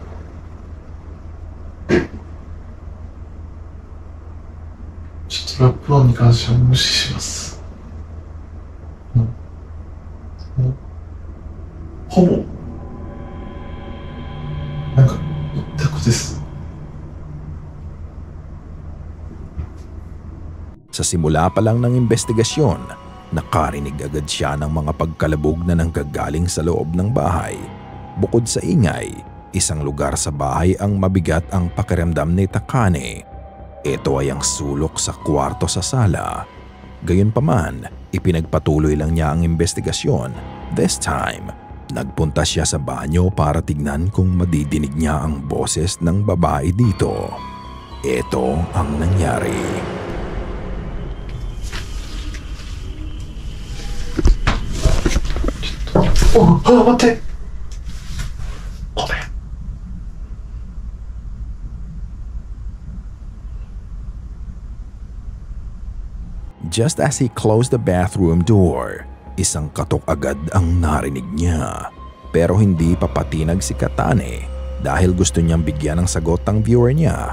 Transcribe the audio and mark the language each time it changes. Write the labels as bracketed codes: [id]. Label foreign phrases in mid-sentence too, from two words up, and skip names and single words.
[ja] ちょっとラップ音に関しては無視します。ほぼなんか一択です。 [tl] Sa simula pa lang ng investigasyon, nakarinig agad siya ng mga pagkalabog na nanggagaling sa loob ng bahay. Bukod sa ingay, isang lugar sa bahay ang mabigat ang pakiramdam ni Takane. Ito ay ang sulok sa kwarto sa sala. Gayunpaman, ipinagpatuloy lang niya ang investigasyon. [en] This time, [tl] nagpunta siya sa banyo para tignan kung madidinig niya ang boses ng babae dito. Ito ang nangyari. [ja] Oh,待って。ごめん。 [en] Just as he closed the bathroom door, [tl] isang katok agad ang narinig niya. Pero hindi pa patinag si Katane dahil gusto niyang bigyan ng sagot ang viewer niya.